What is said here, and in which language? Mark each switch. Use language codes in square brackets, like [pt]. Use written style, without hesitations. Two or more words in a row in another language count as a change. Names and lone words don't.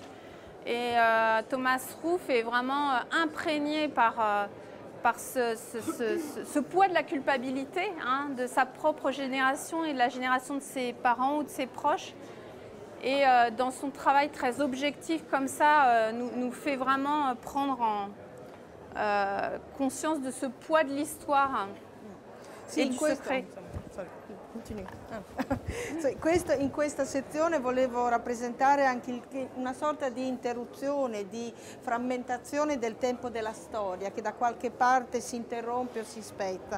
[fr] Et Thomas Ruff est vraiment imprégné par ce poids de la culpabilité, hein, de sa propre génération et de la génération de ses parents ou de ses proches. Et dans son travail très objectif comme ça, nous fait vraiment prendre conscience de ce poids de l'histoire [it] Sì, [fr] e du secret. [it] In questa sezione volevo rappresentare anche una sorta di interruzione, di frammentazione del tempo della storia, che da qualche parte si interrompe o si spezza.